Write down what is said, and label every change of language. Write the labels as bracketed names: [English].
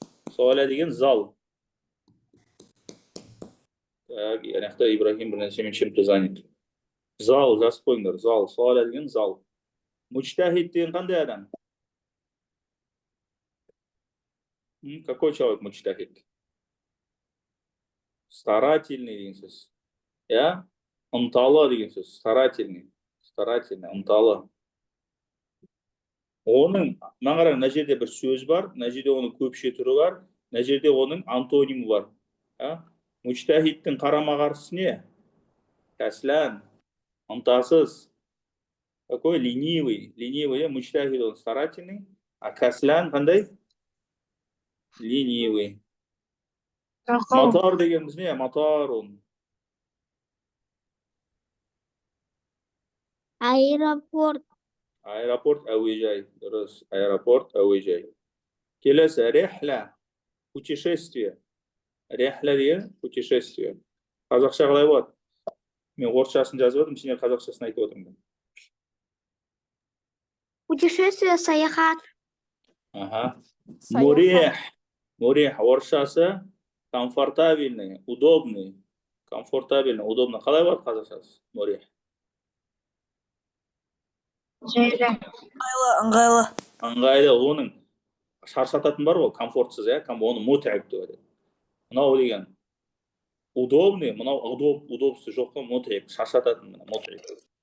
[Kazakh] Сола деген зал. Так, яғни Ибрахим бір нәрсемен [Russian] чем-то занят. [Kazakh] Зал, жазып қойыңдар. Зал. Сола деген зал. Мучтахид деген қандай адам? [Russian] Какой человек мучтахид? [Kazakh] Старательный деген сөз. Ынталы деген сөз. Старательный, ынталы. Оның, маңғарың, мына жерде бір сөз бар, мына жерде оның көпше түрі бар, мына жерде оның антонимі бар. Мучтахидтің қарама-қарсысы не? [Russian] Кәслән, [Kazakh] ынтасыз. [Russian] Какой? Ленивый. Ленивый, мучтахид он старательный, а кәслән [Kazakh] қандай? [Russian] Ленивый. [Kazakh] Мотор дегеніміз не? Мотор он. Аэропорт. Аэропорт, әуежай. Дұрыс. Аэропорт, әуежай. Келесі, рехля. Путешествие. Рехля деген путешествие. Қазақша қалай болады? Мен орысшасын жазып отырмын, сендер қазақшасын айтып отырмын. Путешествие, саяхат. Мурех. Мурех. [Russian] Орысшасы комфортабельный, удобный. Комфортабельный, удобный. [Kazakh] Қалай болады қазақшасы? Мурех. Ыңғайлы. Ыңғайлы, оның шаршататын бар ғой, комфортсыз, оны мутәб деп айтады. Мынау деген удобный, мынау удобсыз жоқ қой, мутәб, шаршататын, мутәб.